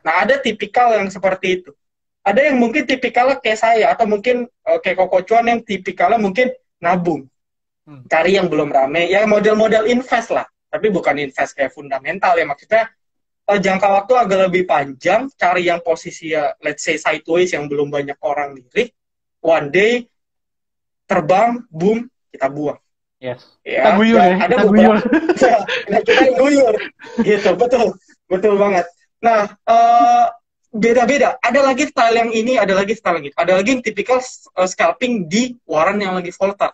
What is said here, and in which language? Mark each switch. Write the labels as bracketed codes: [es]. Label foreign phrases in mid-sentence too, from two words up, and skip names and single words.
[id] Nah, ada tipikal yang seperti itu. Ada yang mungkin tipikalnya kayak saya, atau mungkin kayak Koko Cuan yang tipikalnya mungkin nabung, cari yang belum rame, ya model-model invest lah, tapi bukan invest kayak fundamental ya, maksudnya jangka waktu agak lebih panjang, cari yang posisi ya, [en] let's say sideways [id] yang belum banyak orang lirik, [en] one day [id] terbang, boom, kita buang. Yes. Ya, Kita guyur ya. ada Kita beberapa, guyur. ya, nah kita yang guyur, gitu, betul banget. Nah, beda-beda. Ada lagi style yang ini, ada lagi style yang itu. Ada lagi yang tipikal scalping di waran yang lagi volatile.